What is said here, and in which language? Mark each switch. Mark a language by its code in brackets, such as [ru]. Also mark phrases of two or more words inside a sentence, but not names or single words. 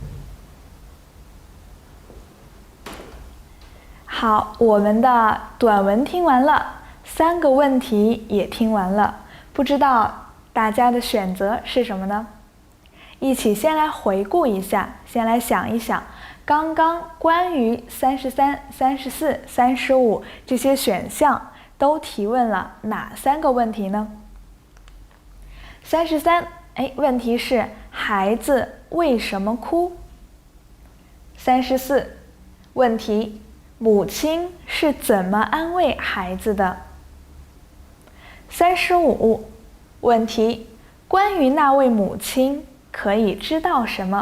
[zh] 好，我們的短文聽完了，3個問題也听完了，不知道大家的選擇是什麼呢？一起先來回顧一下，先來想一想，剛剛關於33、34、35這些選項都提問了哪3個問題呢？33，問題是孩子為什麼哭？34，問題母親是怎麼安慰孩子的？35，問題關於那位母親可以知道什麼？